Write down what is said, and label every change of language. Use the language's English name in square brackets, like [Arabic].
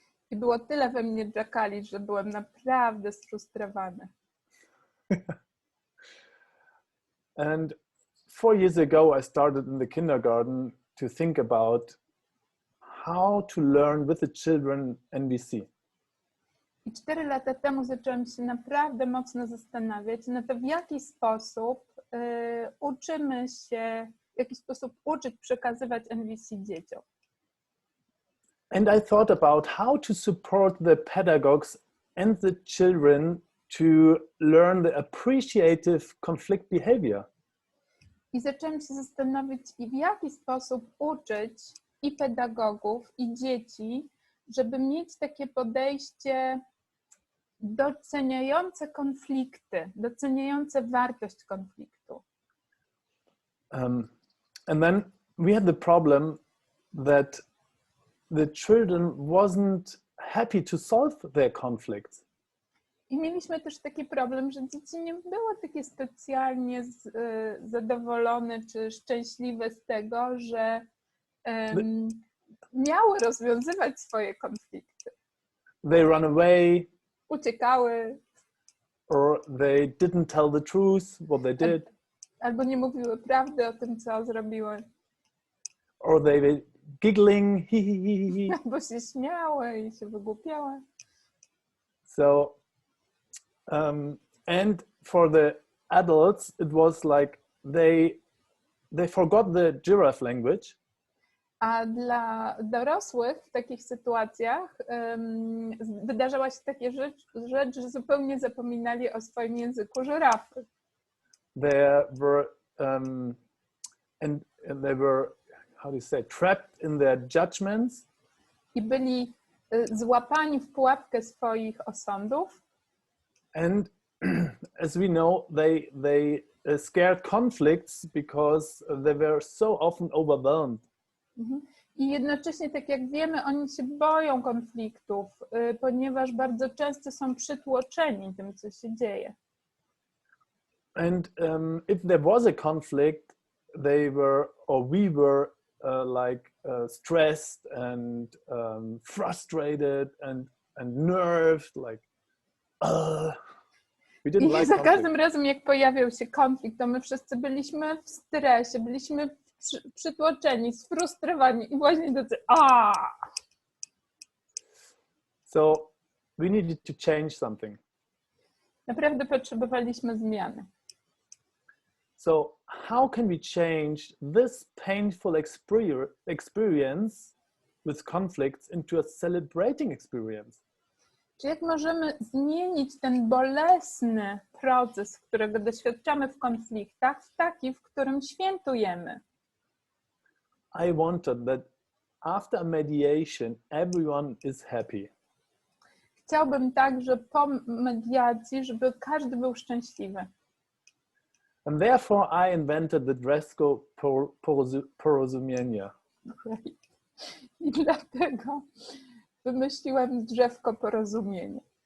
[Polish] I było tyle we mnie jackali, że byłem naprawdę sfrustrowany. [English] And 4 years ago, I started in the kindergarten to think about how to learn with the children NVC. [Polish] I 4 lata temu zaczęłam się naprawdę mocno zastanawiać na to, w jaki sposób uczymy się, w jaki sposób uczyć przekazywać NVC dzieciom. [English] And I thought about how to support the pedagogues and the children to learn the appreciative conflict behavior. [Polish] I zaczęłam się zastanowić, w jaki sposób uczyć i pedagogów, i dzieci, żeby mieć takie podejście doceniające konflikty, doceniające wartość konfliktu. [English] And then we had the problem that the children wasn't happy to solve their conflicts. [Polish] I mieliśmy też taki problem, że dzieci nie były takie specjalnie zadowolone czy szczęśliwe z tego, że miały rozwiązywać swoje konflikty. [English] They run away. [Polish] Uciekały. [English] Or they didn't tell the truth, what they did. [Polish] Albo nie mówiły prawdy o tym, co zrobiły. [English] Or they were giggling, he, he. [Polish] Albo się śmiały i się wygłupiały. [English] So, and for the adults, it was like they forgot the giraffe language. [Polish] A dla dorosłych w takich sytuacjach wydarzała się taka rzecz, że zupełnie zapominali o swoim języku żyrafy. [English] They were and they were, how do you say, trapped in their judgments. [Polish] I byli złapani w pułapkę swoich osądów. [English] And as we know, they scared conflicts because they were so often overwhelmed. [Polish] I jednocześnie, tak jak wiemy, oni się boją konfliktów, ponieważ bardzo często są przytłoczeni tym, co się dzieje. [English] And if there was a conflict, they were, or we were, stressed and frustrated and nerved, like, we didn't like [Polish] za [English] conflict. [Polish] każdym razem, jak pojawiał się konflikt, to my wszyscy byliśmy w stresie, byliśmy przytłoczeni, sfrustrowani i właśnie tacy [English] So we needed to change something. [Polish] Naprawdę potrzebowaliśmy zmiany. [English] So how can we change this painful experience with conflicts into a celebrating experience? [Polish] Czy jak możemy zmienić ten bolesny proces, którego doświadczamy w konfliktach, w taki, w którym świętujemy? [English] I wanted that after a mediation, everyone is happy. [Polish] Chciałbym także po mediacji, żeby każdy był szczęśliwy. [English] And therefore I invented the Drzewko Porozumienia. [Polish] I dlatego wymyśliłem Drzewko Porozumienia.